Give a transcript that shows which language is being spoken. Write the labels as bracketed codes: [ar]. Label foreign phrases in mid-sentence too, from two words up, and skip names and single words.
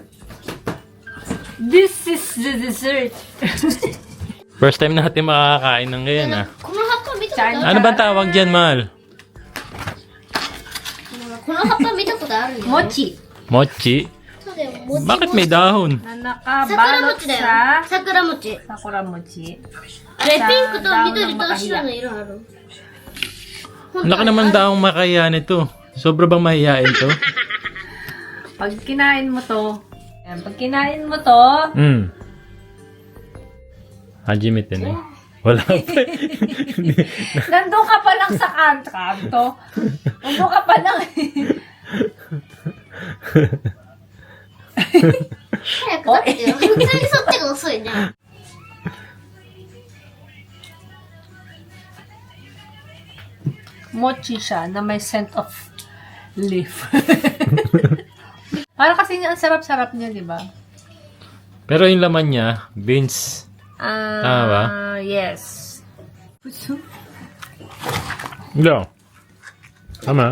[en] This is the dessert. [tl] First time natin makakakain ng ganyan ah. Chan. Ano bang tawag dyan, Mahal? Mochi. Mochi? Bakit may dahon? Na nakabalot sa Sakura mochi. sakura mochi. [ja] あれ、ピンクと緑と白の色ある。 [tl] Laki naman daw ang makaya nito. Sobra bang mahihain to? Pag kinain mo to, yan, pag kinain mo to, Hajimete na eh. Wala pa. nandun ka pa lang sa kanto. Nandun ka pa lang. [ja] 早く食べてよ。普通にそっちが遅いね。 [tl] Mochi siya na may [en] scent of leaf. [tl] Para kasi ang sarap-sarap niya, di ba? Pero yung laman niya, beans. Tama ba? [en] Yes. [tl] No. Tama.